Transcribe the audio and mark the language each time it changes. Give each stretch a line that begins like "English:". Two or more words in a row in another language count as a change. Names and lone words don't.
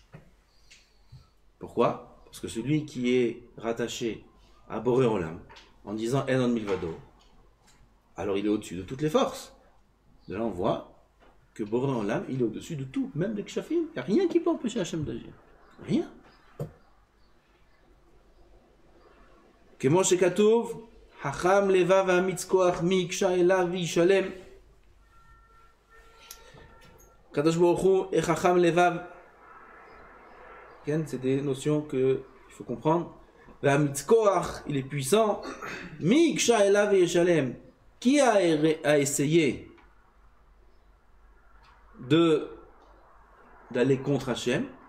French: Pourquoi? Parce que celui qui est rattaché à
Hebrew: בורא עולם,
French: en disant
Hebrew: אין עוד מלבדו,
French: alors il est au-dessus de toutes les forces. De là on voit que
Hebrew: בורא עולם,
French: il est au-dessus de tout, même les Kshafim. Il n'y a rien qui peut empêcher Hachem d'agir. Rien.
Hebrew: כמו שכתוב חכם לבב ואמיץ כח מי הקשה אליו וישלם. קדוש ברוך הוא את חכם לבב.
French: C'est des notions qu'il faut comprendre. Il est puissant. Qui a essayé d'aller contre Hachem?